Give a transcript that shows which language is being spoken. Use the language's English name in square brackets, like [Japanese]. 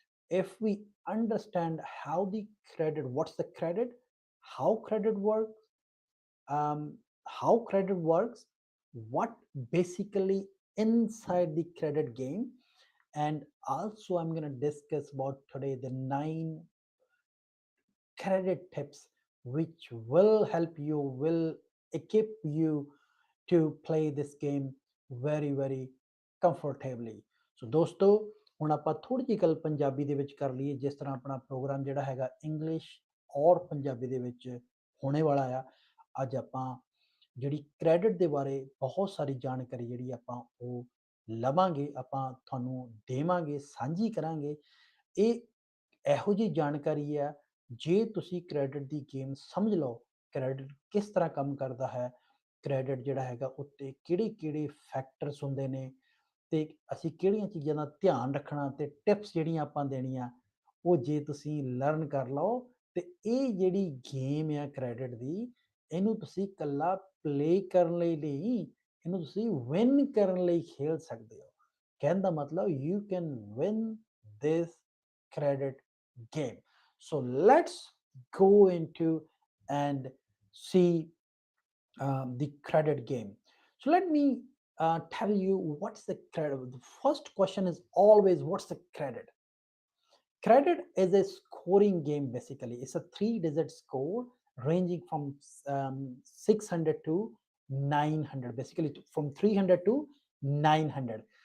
[English] If we understand how the credit, what's the credit, how credit works, how credit works, what basically inside the credit game, and also I'm going to discuss about today the 9 credit tips which will help you, will equip you to play this game very very comfortably. [Punjabi] ਸੋ ਦੋਸਤੋ, ਹੁਣ ਆਪਾਂ ਥੋੜੀ ਜਿਹੀ ਗੱਲ ਪੰਜਾਬੀ ਦੇ ਵਿੱਚ ਕਰ ਲਈਏ, ਜਿਸ ਤਰ੍ਹਾਂ ਆਪਣਾ ਪ੍ਰੋਗਰਾਮ ਜਿਹੜਾ ਹੈਗਾ ਇੰਗਲਿਸ਼ ਔਰ ਪੰਜਾਬੀ ਦੇ ਵਿੱਚ ਹੋਣੇ ਵਾਲਾ ਆ। ਅੱਜ ਆਪਾਂ ਜਿਹੜੀ ਕ੍ਰੈਡਿਟ ਦੇ ਬਾਰੇ ਬਹੁਤ ਸਾਰੀ ਜਾਣਕਾਰੀ ਜਿਹੜੀ ਆਪਾਂ ਉਹ ਲਵਾਂਗੇ, ਆਪਾਂ ਤੁਹਾਨੂੰ ਦੇਵਾਂਗੇ, ਸਾਂਝੀ ਕਰਾਂਗੇ। ਇਹ ਇਹੋ ਜਿਹੀ ਜਾਣਕਾਰੀ ਆ, ਜੇ ਤੁਸੀਂ ਕ੍ਰੈਡਿਟ ਦੀ ਗੇਮ ਸਮਝ ਲਓ, ਕ੍ਰੈਡਿਟ ਕਿਸ ਤਰ੍ਹਾਂ ਕੰਮ ਕਰਦਾ ਹੈ, ਕ੍ਰੈਡਿਟ ਜਿਹੜਾ ਹੈਗਾ ਉੱਤੇ ਕਿਹੜੇ ਕਿਹੜੇ ਫੈਕਟਰਸ ਹੁੰਦੇ ਨੇ, ਤੇ ਅਸੀਂ ਕਿਹੜੀਆਂ ਚੀਜ਼ਾਂ ਦਾ ਧਿਆਨ ਰੱਖਣਾ, ਤੇ ਟਿਪਸ ਜਿਹੜੀਆਂ ਆਪਾਂ ਦੇਣੀਆਂ, ਉਹ ਜੇ ਤੁਸੀਂ ਲਰਨ ਕਰ ਲਓ, ਤੇ ਇਹ ਜਿਹੜੀ ਗੇਮ ਆ ਕ੍ਰੈਡਿਟ ਦੀ, ਇਹਨੂੰ ਤੁਸੀਂ ਇਕੱਲਾ ਪਲੇ ਕਰਨ ਲਈ ਨਹੀਂ, ਇਹਨੂੰ ਤੁਸੀਂ ਵਿਨ ਕਰਨ ਲਈ ਖੇਡ ਸਕਦੇ ਹੋ। ਕਹਿਣ ਦਾ ਮਤਲਬ, [English] You can win this credit game. So let's go into and see the credit game. So let me tell you what's the credit. The first question is always, what's the credit? Credit is a scoring game basically. It's a 3-digit score ranging from 600 to 900, basically from 300 to 900.